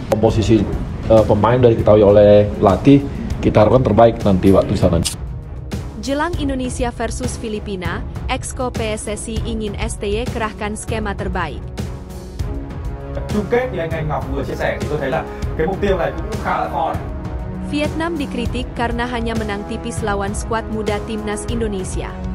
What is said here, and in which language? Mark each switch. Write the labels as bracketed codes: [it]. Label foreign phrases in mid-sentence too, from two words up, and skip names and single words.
[id] komposisi pemain dari diketahui oleh pelatih, kita harapkan terbaik nanti waktu di sana. Jelang Indonesia versus Filipina, Exco PSSI ingin STY kerahkan skema terbaik. [vi] Chung kết thì anh Ngọc vừa chia sẻ thì tôi thấy là cái mục tiêu này cũng khá là khó. [id] Vietnam dikritik karena hanya menang tipis lawan skuad muda timnas Indonesia.